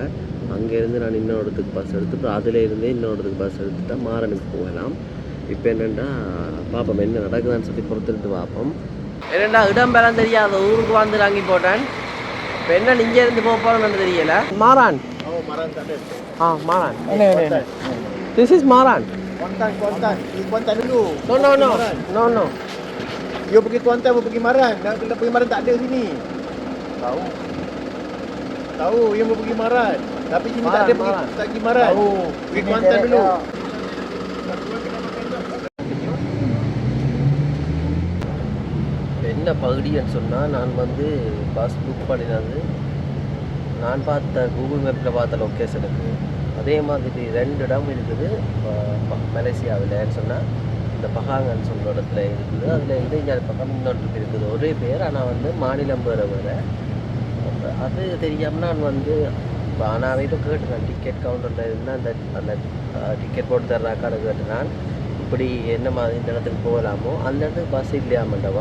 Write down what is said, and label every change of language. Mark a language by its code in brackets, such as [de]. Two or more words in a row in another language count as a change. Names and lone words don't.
[ta] அங்கேருந்து நான் இன்னொரு இடத்துக்கு பஸ் எடுத்துட்டு அதிலேருந்தே இன்னொரு இடத்துக்கு பஸ் எடுத்துட்டா மாறனுக்கு போகலாம். இப்போ என்னென்னா பார்ப்போம் என்ன நடக்குதான்னு சொல்லி பொறுத்துட்டு பார்ப்போம். என்னென்னா இடம்பெறம் தெரியாத ஊருக்கு வந்து வாங்கி போட்டேன். இப்போ என்ன இங்கே இருந்து போக போகிறோன்னு தெரியல. மாறான் மாறான். [en] This is Maran. Kuantan. Kuantan dulu. No. [ms] You pergi Kuantan, you pergi Maran. Nak pergi Maran tak ada sini. Tahu, you mau pergi Maran. Tapi sini tak ada pergi Maran. Tahu. Pergi Kuantan dulu. [ta] என்ன பகுதின்னு சொன்னால் நான் வந்து பஸ் புக் பண்ணினது நான் பார்த்த கூகுள் மேப்பில் பார்த்த லொக்கேஷனுக்கு அதே மாதிரி 2 இடம் இருக்குது மலேசியாவில்னு சொன்னால் இந்த பகாங்கன்னு சொல்கிற இடத்துல இருக்குது. அதில் இருந்து இங்கே பக்கம் இன்னொன்று இருக்குது ஒரே பேர். ஆனால் வந்து மாநிலம் வேறு அது தெரியாமல் நான் வந்து நான் போய்ட்டு கேட்டேன் [en] ticket counterில் [ta] இருந்து அந்த டிக்கெட் போட்டு தர்றாக்கான கேட்டேன் இப்படி என்ன மாதிரி இந்த இடத்துக்கு போகலாமோ அந்த இடத்துக்கு பஸ் இல்லையாமண்டவா.